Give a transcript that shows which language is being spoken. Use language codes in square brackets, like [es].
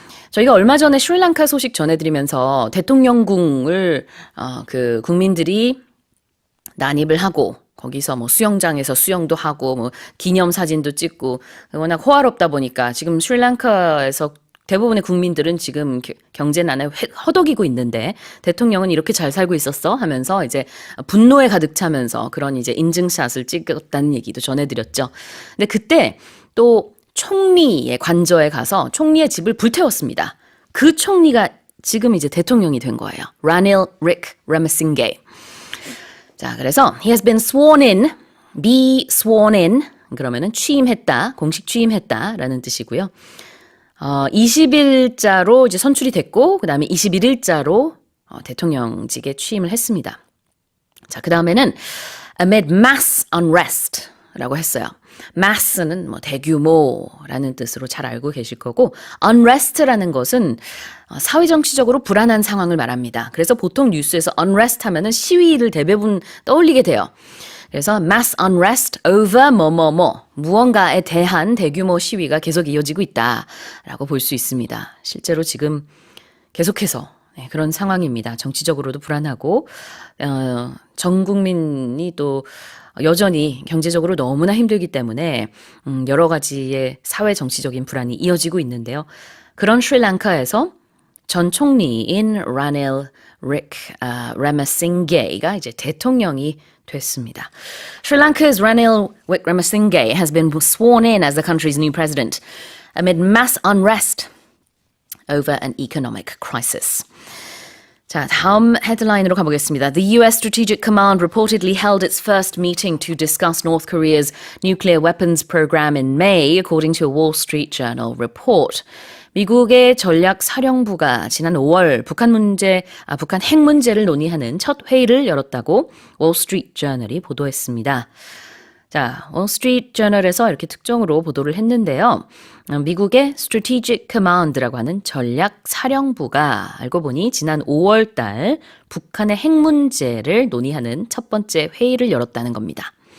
[ko] 저희가 얼마 전에 스리랑카 소식 전해드리면서 대통령궁을 그 국민들이 난입을 하고 거기서 뭐 수영장에서 수영도 하고 뭐 기념사진도 찍고 워낙 호화롭다 보니까 지금 스리랑카에서 대부분의 국민들은 지금 경제난에 허덕이고 있는데 대통령은 이렇게 잘 살고 있었어 하면서 이제 분노에 가득 차면서 그런 이제 인증샷을 찍었다는 얘기도 전해드렸죠. 근데 그때 또 총리의 관저에 가서 총리의 집을 불태웠습니다. 그 총리가 지금 이제 대통령이 된 거예요. Ranil Wickremesinghe. 자, 그래서 [en] he has been sworn in, be sworn in. [ko] 그러면은 취임했다, 공식 취임했다라는 뜻이고요. 20일자로 이제 선출이 됐고, 그 다음에 21일자로 대통령직에 취임을 했습니다. 자, 그 다음에는 [en] amid mass unrest [ko] 라고 했어요. mass는 뭐 대규모라는 뜻으로 잘 알고 계실 거고, unrest라는 것은 사회정치적으로 불안한 상황을 말합니다. 그래서 보통 뉴스에서 unrest 하면은 시위를 대부분 떠올리게 돼요. 그래서 [en] mass unrest over [ko] 무언가에 대한 대규모 시위가 계속 이어지고 있다라고 볼 수 있습니다. 실제로 지금 계속해서 그런 상황입니다. 정치적으로도 불안하고 전 국민이 또 여전히 경제적으로 너무나 힘들기 때문에 여러 가지의 사회 정치적인 불안이 이어지고 있는데요. 그런 스리랑카에서 전 총리인 라닐 Wickremesinghe가 이제 대통령이 됐습니다. [en] Sri Lanka's Ranil Wickremesinghe has been sworn in as the country's new president amid mass unrest over an economic crisis. [ko] 자, 다음 헤드라인으로 가보겠습니다. [en] The US Strategic Command reportedly held its first meeting to discuss North Korea's nuclear weapons program in May, according to a Wall Street Journal report. [ko] 미국의 전략사령부가 지난 5월 북한 핵 문제를 논의하는 첫 회의를 열었다고 월스트리트 저널이 보도했습니다. 자, 월스트리트 저널에서 이렇게 특종으로 보도를 했는데요. 미국의 Strategic Command라고 하는 전략사령부가 알고 보니 지난 5월 달 북한의 핵 문제를 논의하는 첫 번째 회의를 열었다는 겁니다.